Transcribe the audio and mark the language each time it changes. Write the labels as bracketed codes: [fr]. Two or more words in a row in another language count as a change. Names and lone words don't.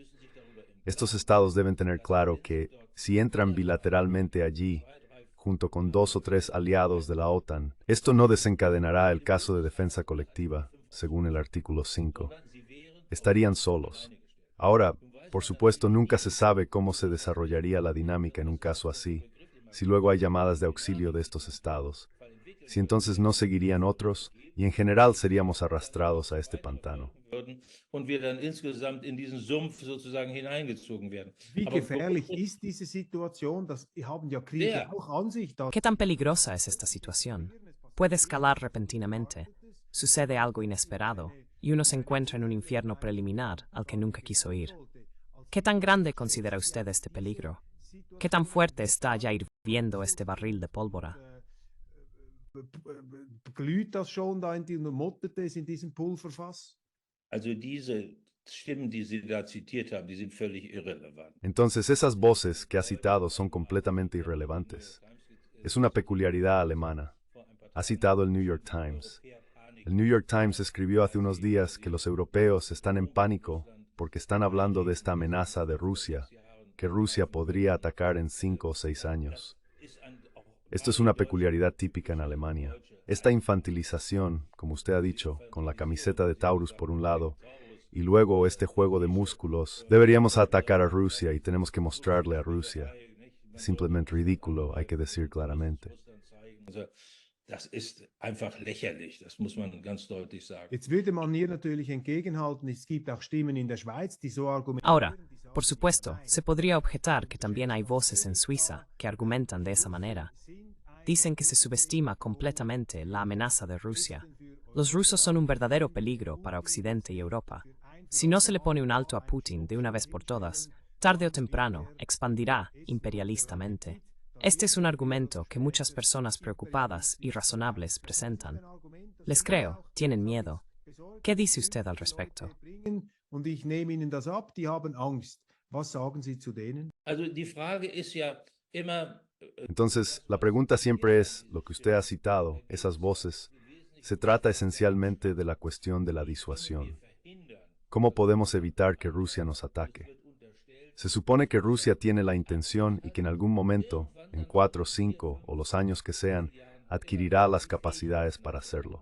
[es] Estos estados deben tener claro que, si entran bilateralmente allí, junto con 2 o 3 aliados de la OTAN, esto no desencadenará el caso de defensa colectiva, según el artículo 5. Estarían solos. Ahora, por supuesto, nunca se sabe cómo se desarrollaría la dinámica en un caso así, si luego hay llamadas de auxilio de estos estados, si entonces no seguirían otros, y en general seríamos arrastrados a este pantano. [de] Und wir dann insgesamt in diesen Sumpf sozusagen hineingezogen werden. Wie Aber gefährlich ist diese Situation? Das haben ja Kriege Sehr. auch an sich. Da [es] ¿Qué tan peligrosa es esta situación? Puede escalar repentinamente, sucede algo inesperado, y uno se encuentra en un infierno preliminar al que nunca quiso ir. ¿Qué tan grande considera usted este peligro? ¿Qué tan fuerte está ya hirviendo este barril de pólvora? [de] glüht das schon da und mottert es in diesem Pulverfass? Also diese Stimmen, die Sie da zitiert haben, die sind völlig irrelevant. [es] Entonces esas voces que ha citado son completamente irrelevantes. Es una peculiaridad alemana. Ha citado el New York Times. El New York Times escribió hace unos días que los europeos están en pánico porque están hablando de esta amenaza de Rusia, que Rusia podría atacar en 5 o 6 años. Esto es una peculiaridad típica en Alemania. Esta infantilización, como usted ha dicho, con la camiseta de Taurus por un lado, y luego este juego de músculos, deberíamos atacar a Rusia y tenemos que mostrarle a Rusia. Es simplemente ridículo, hay que decir claramente. [de] Das ist einfach lächerlich, das muss man ganz deutlich sagen. Jetzt würde man hier natürlich entgegenhalten, es gibt auch Stimmen in der Schweiz, die so argumentieren. [es] Ahora, por supuesto, se podría objetar que también hay voces en Suiza que argumentan de esa manera. Dicen que se subestima completamente la amenaza de Rusia. Los rusos son un verdadero peligro para Occidente y Europa. Si no se le pone un alto a Putin de una vez por todas, tarde o temprano expandirá imperialistamente. Este es un argumento que muchas personas preocupadas y razonables presentan. Les creo, tienen miedo. ¿Qué dice usted al respecto? [de] Und ich nehme Ihnen das ab, die haben Angst. Was sagen Sie zu denen? Also die Frage ist ja immer, [es] Entonces, la pregunta siempre es, lo que usted ha citado, esas voces, se trata esencialmente de la cuestión de la disuasión. ¿Cómo podemos evitar que Rusia nos ataque? Se supone que Rusia tiene la intención y que en algún momento, en 4, 5 o los años que sean, adquirirá las capacidades para hacerlo.